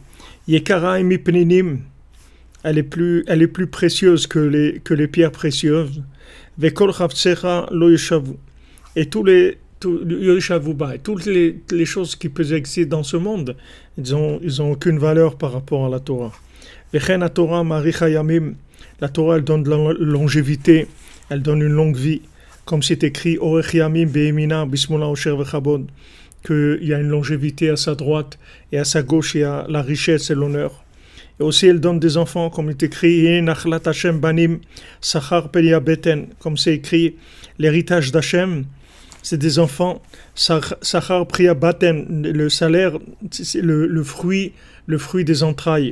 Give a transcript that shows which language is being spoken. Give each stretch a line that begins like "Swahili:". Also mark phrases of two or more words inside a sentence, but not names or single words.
Hebrew: יקרה מפנינים,
French: elle est plus précieuse que les pierres précieuses.
Hebrew: וכל חפציך לא ישוו.
French: Et toutes les choses qui peuvent exister dans ce monde, ils ont aucune valeur par rapport à la Torah.
Hebrew: וכן התורה מאריכה ימים.
French: La Torah elle donne de la longévité, elle donne une longue vie, comme c'est écrit
Hebrew: אורך ימים בימינה בשמאלה עושר וכבוד.
French: qu'il y a une longévité à sa droite et à sa gauche, il y a la richesse et l'honneur. Et aussi, elle donne des enfants, comme il est écrit,
Hebrew: נחלת השם בנים, שכר פרי בטן,
French: comme c'est écrit, l'héritage d'Hachem, c'est des enfants,
Hebrew: שכר פרי בטן,
French: le salaire, c'est le fruit des entrailles.